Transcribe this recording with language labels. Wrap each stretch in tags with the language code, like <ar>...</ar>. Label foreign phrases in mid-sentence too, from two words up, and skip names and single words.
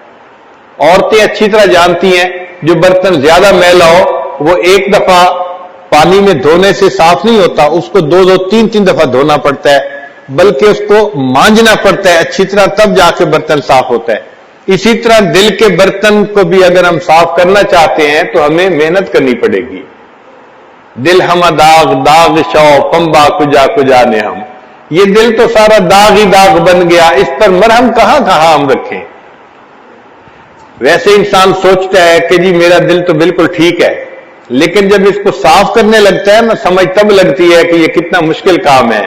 <ur>عورتیں اچھی طرح جانتی ہیں جو برتن زیادہ میلا ہو وہ ایک دفعہ پانی میں دھونے سے صاف نہیں ہوتا، اس کو 2 3 دفعہ دھونا پڑتا ہے، بلکہ اس کو مانجنا پڑتا ہے اچھی طرح، تب جا کے برتن صاف ہوتا ہے۔ اسی طرح دل کے برتن کو بھی اگر ہم صاف کرنا چاہتے ہیں تو ہمیں محنت کرنی پڑے گی۔</ur> <fa>دل ہم داغ داغ شو پمبا کجا کجا نے ہم،</fa> <ur>یہ دل تو سارا داغ ہی داغ بن گیا، اس پر مرہم کہاں ہم رکھیں۔ ویسے انسان سوچتا ہے کہ جی میرا دل تو بالکل ٹھیک ہے، لیکن جب اس کو صاف کرنے لگتا ہے نا، سمجھ تب لگتی ہے کہ یہ کتنا مشکل کام ہے۔</ur>